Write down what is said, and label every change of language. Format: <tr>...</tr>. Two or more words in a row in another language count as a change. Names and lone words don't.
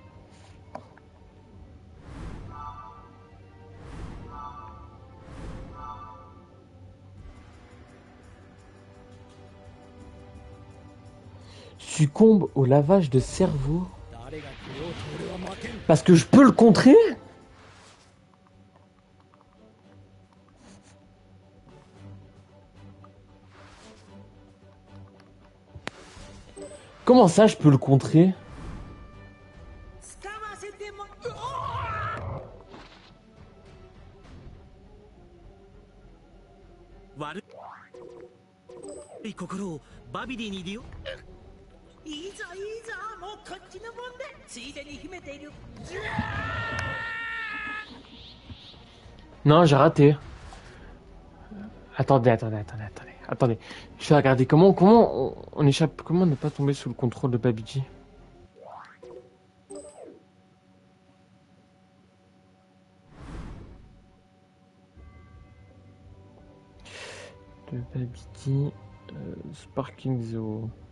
<fr>Succombe au lavage de cerveau. Parce que je peux le contrer? Comment ça, je peux le contrer?</fr> <ja>使わせても悪い心をバビディに利用いいぞいいぞもうこっちのもんでついでに秘めている</ja> <fr>Non, j'ai raté. Attendez. Je vais regarder comment on échappe, comment ne pas tomber sous le contrôle de Babiji. De Babiji, Sparking Zoo.</fr>